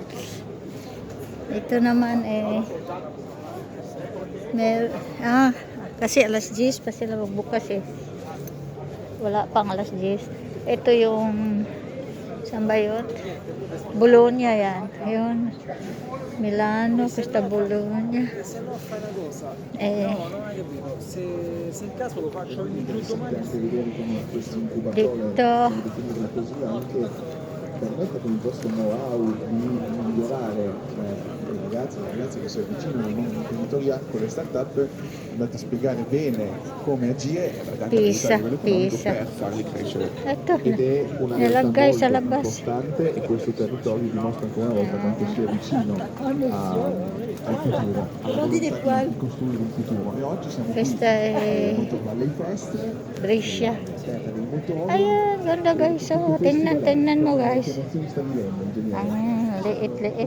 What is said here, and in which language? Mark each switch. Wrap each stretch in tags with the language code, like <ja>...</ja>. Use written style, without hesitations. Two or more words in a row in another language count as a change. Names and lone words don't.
<tl>Ito naman kasi alas 10 pa sila magbukas wala pang alas 10. Ito yung saan ba yun? Bologna yan. Ayun.</tl> <it>Milano, questa Bologna. Dito. Permette con questo know-how di migliorare i ragazzi che si avvicinano al mondo imprenditoriale con le start-up, andate a spiegare bene come agire e andate a aiutare a livello economico per farli crescere. Ed è una realtà molto importante e questo territorio dimostra ancora una volta quanto sia vicino al futuro, alla volontà di costruire un futuro. E oggi siamo qui molto Valley Fest, Brescia. terra dei motori.</it> <tl>Ayan, ganda guys. Tingnan mo guys. Ang liit.</tl>